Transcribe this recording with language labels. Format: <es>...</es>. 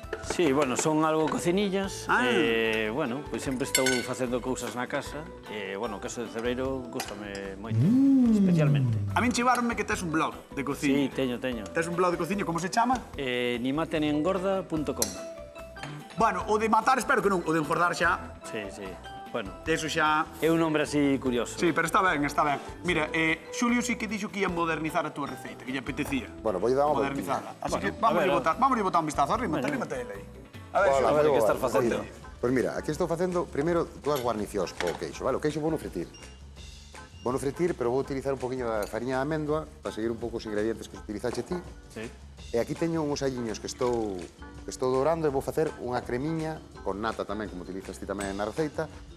<es>Sí, bueno, son algo cocinillas. Ah.</es> <gl>Bueno, pois sempre estou facendo cousas na casa. Bueno, o queso de cebreiro gustame moito, especialmente. A min chivaronme que tes un blog de cociña. Sí, teño. Tes un blog de cociña, como se chama? Nimatenengorda.com. Bueno, o de matar espero que non, o de engordar xa, Sí. Bueno, eso xa... é un nombre así curioso. Sí, pero está ben, está ben. Mira, Xulio sí que dixo que ia modernizar a túa receita, que lle apetecía. Bueno, vou dar unha modernizarla. Así que Bueno, vamos a botar un vistazo. Arrímate ele aí. A ver, Hola, Xulio. ver, que boa, estás facendo? Pois mira, aquí estou facendo primeiro dúas guarnicións co queixo, vale? O queixo vou no fritir. Vou no fritir, pero vou utilizar un poquinho da fariña de amêndoa para seguir un pouco os ingredientes que utilizaxe ti. Sí. E aquí teño uns alliños que estou dourando e vou facer unha cremiña con nata tamén, como utilizas ti tamén na receita.</gl>